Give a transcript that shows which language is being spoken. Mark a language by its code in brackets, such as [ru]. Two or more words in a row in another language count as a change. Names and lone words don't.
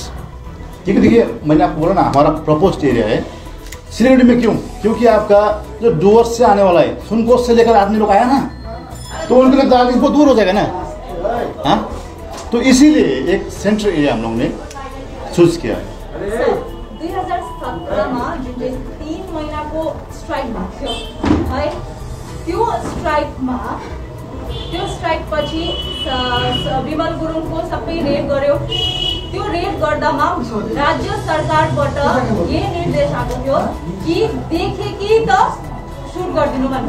[hi] यस ठीक है, देखिए मैंने आपको बोला ना हमारा [en] proposed area [hi] है, सिलीगुड़ी में क्यों? क्योंकि आपका जो डुवर्स से आने वाला है, सुनकोट से लेकर आदमी लोग आया ना, तो उनके लिए दार्जिलिंग बहुत दूर हो जाएगा ना। हाँ, तो इसीलिए एक [en] central area [hi] हम लोग ने चूज किया। [ne] 2017 जुन चाहिँ 3 महिनाको स्ट्राइक भएको थियो है, त्यो स्ट्राइकपछि विमल गुरुङको सबै रेड गर्यो। त्यो रेड गर्दामा राज्य सरकारबाट यही निर्देश आएको थियो कि देखे कि त सुट गरिदिनु भनेर।